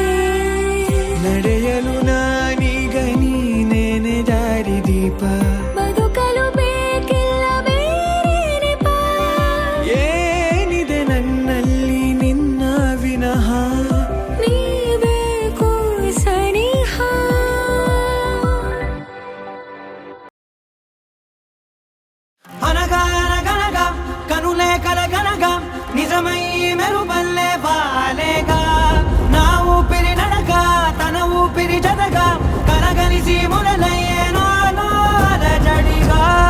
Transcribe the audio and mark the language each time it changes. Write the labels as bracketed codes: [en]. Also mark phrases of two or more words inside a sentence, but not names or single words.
[kn] ನಡೆಯಲು ನಾನೀಗ ನೀನೇನೆ ದಾರಿ ದೀಪ ಬದುಕಲು ಬೇಕಿಲ್ಲ ಬೇರೆ ಏನಿದೆ ನನ್ನಲ್ಲಿ ನಿನ್ನ ವಿನಃ ನೀಬೇಕು ಸನಿಹ [te] అనగనగనగా కనులే కలగనగా నిజమై మెరుపల్లే వాలేగా నా ఊపిరి నడగా తన ఊపిరి జతగా కలగలిసి మొదలయ్యే నాలో అలజడిగా